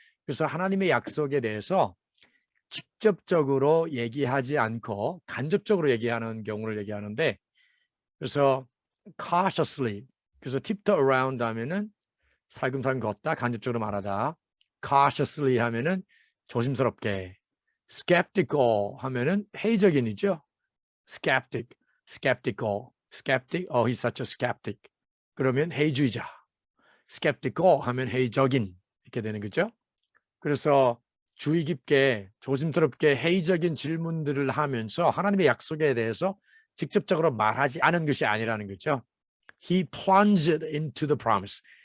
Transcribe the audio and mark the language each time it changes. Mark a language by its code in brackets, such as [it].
[ko] 그래서 하나님의 약속에 대해서 직접적으로 얘기하지 않고 간접적으로 얘기하는 경우를 얘기하는데 그래서 cautiously 그래서 [en] tiptoe around [ko] 하면은 살금살금 걷다 간접적으로 말하다 cautiously 하면은 조심스럽게 skeptical 하면은 회의적인이죠. [en] skeptical, he's such a skeptic. [ko] 그러면 회의주의자. skeptical 하면 회의적인 이렇게 되는 거죠. 그래서 주의 깊게 조심스럽게 회의적인 질문들을 하면서 하나님의 약속에 대해서 직접적으로 말하지 않은 것이 아니라는 거죠. [en] He plunged into the promise.